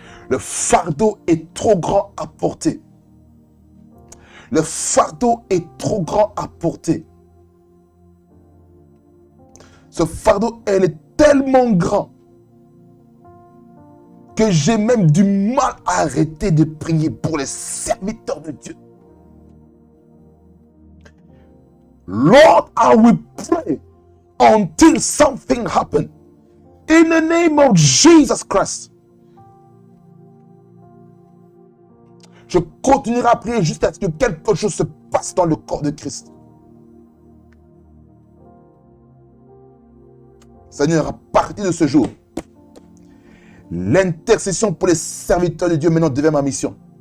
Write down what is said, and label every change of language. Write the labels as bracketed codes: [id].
[fr] Le fardeau est trop grand à porter. Le fardeau est trop grand à porter. Ce fardeau, elle est tellement grand que j'ai même du mal à arrêter de prier pour les serviteurs de Dieu. [en] Lord, I will pray until something happens. In the name of Jesus Christ. [fr] Je continuerai à prier jusqu'à ce que quelque chose se passe dans le corps de Christ. Seigneur, à partir de ce jour, l'intercession pour les serviteurs de Dieu maintenant devient ma mission.